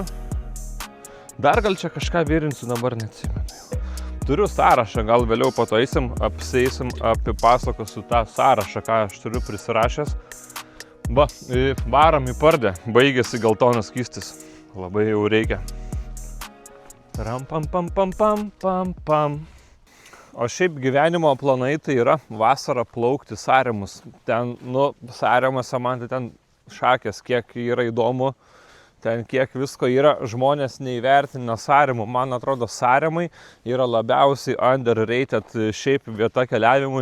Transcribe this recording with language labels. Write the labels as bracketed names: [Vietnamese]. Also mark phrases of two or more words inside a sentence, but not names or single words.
[Lithuanian] Dar gal čia kažką virinsiu, dabar neatsimenu. Turiu sąrašą, gal vėliau pataisim, apseisim, apipasakosiu tą sąrašą, ką aš turiu prisirašęs. Va, varam į pardę, baigėsi geltonas skystis. Labai jau reikia. Ram pam pam pam pam pam pam. O šiaip gyvenimo planai tai yra vasarą plaukti Sarėmus. Ten, Sarėmuose man tai ten šakės, kiek yra įdomu. Ten kiek visko yra, žmonės neįvertina Sarėmų. Man atrodo, Sarėmai yra labiausiai underrated šiaip vieta keliavimui.